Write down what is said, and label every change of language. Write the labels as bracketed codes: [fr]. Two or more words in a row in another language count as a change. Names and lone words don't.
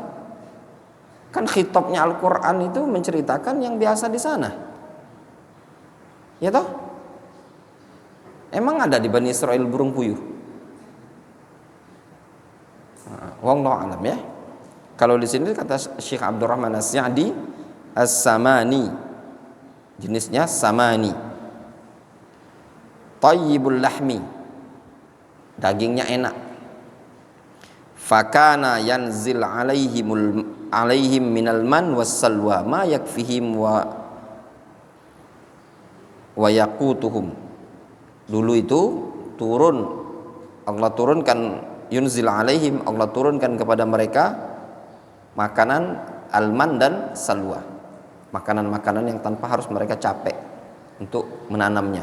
[id] Kan khitabnya Al-Quran itu menceritakan yang biasa di sana. Ya toh? Emang ada di Bani Israel burung puyuh? [ar] والله أعلم ya. [id] Kalau di sini kata Syekh Abdurrahman As-Sa'di, as-samani, jenisnya samani. [ar] طيب اللحم, [id] dagingnya enak. [ar] فكان ينزل عليهم من المن والسلوى ما يكفيهم ويقوتهم. [id] Dulu itu turun Allah turunkan, [ar] ينزل عليهم, [id] Allah turunkan kepada mereka makanan alman dan salwa, makanan-makanan yang tanpa harus mereka capek untuk menanamnya.